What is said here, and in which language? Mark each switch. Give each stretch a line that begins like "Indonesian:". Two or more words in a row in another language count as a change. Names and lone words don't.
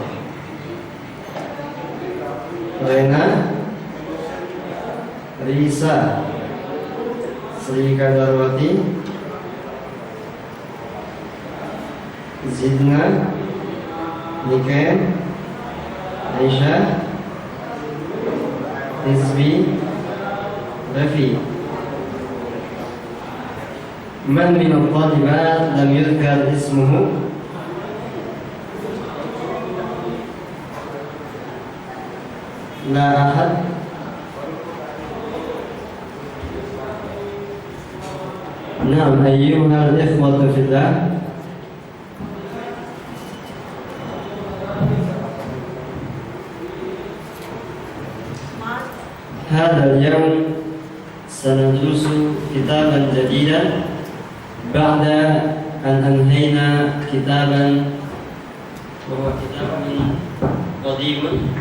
Arabic: Rena Risa Sri Kadarwati Zidna Niken Aisyah Rizvi Rafi. من من الطالبات لم يذكر اسمه? لا أحد. نعم، أيها الإخوة في الله، هذا اليوم سندرس كتابا جديدا بعد أن أنهينا كتابا وهو كتاب قديم.